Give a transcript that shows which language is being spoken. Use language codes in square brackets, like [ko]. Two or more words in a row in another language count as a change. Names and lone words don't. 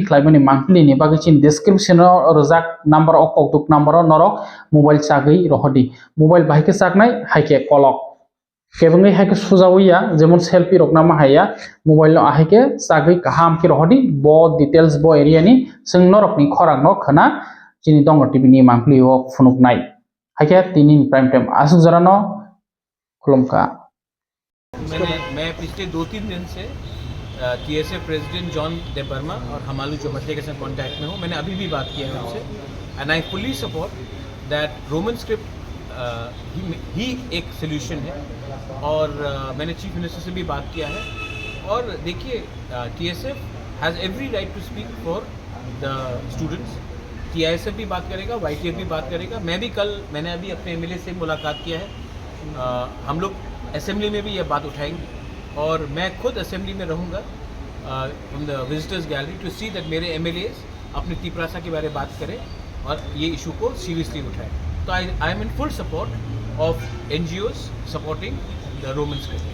[trp] khlaimani mangpli ni bagi chin description rojak number o koktuk number o norok mobile chagui rohodi mobile bahike chaknai haike kolok kebungi haike sujawiya jemon selfie rokna ma haya mobile no ahike chagui kaham ki rohodi bo details bo area ni sing norok ni khorang no khana chini dong tv ni mangpli o phunuknai haike tinin [en] prime time [trp] asuk jarano khulumka [hi] मैं पिछले 2-3 दिन से TSA प्रेसिडेंट जॉन दे बर्मा और हमालू चौबटिया के साथ कांटेक्ट में हूँ मैंने अभी भी बात किया है उनसे [en] and I fully support that Roman script [hi] ही एक सोल्यूशन है और मैंने [en] chief minister [hi] से भी बात किया है और देखिए [en] TSF has every right to speak for the students [hi] TISF भी बात करेगा YTF भी बात करेगा मैंने अभी अपने MLA से मुलाकात किया है हम लोग असेंबली में भी ये बात उठाएंगे और मैं खुद असेंबली में रहूँगा [en] in the visitors gallery to see that [hi] मेरे MLAs अपनी तीपरासा के बारे में बात करें और ये इशू को सीरियसली उठाएं तो [en] I am in full support of NGOs supporting the Roman script